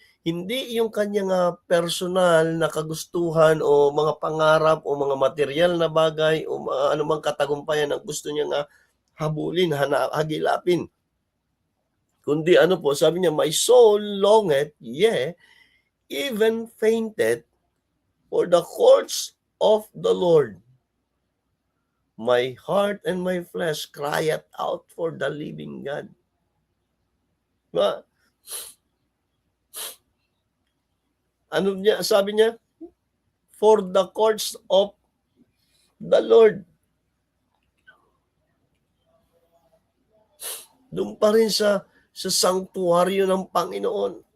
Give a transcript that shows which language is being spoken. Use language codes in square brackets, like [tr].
[tl] Hindi yung kanyang personal na kagustuhan o mga pangarap o mga material na bagay o anumang katagumpayan ang gusto niya habulin, hagilapin. Kundi sabi niya, [en] my soul longeth, even fainted for the courts of the Lord. My heart and my flesh cried out for the living God. [tl] Sabi niya? [en] For the courts of the Lord. [tl] Doon pa rin sa sanctuaryo ng Panginoon.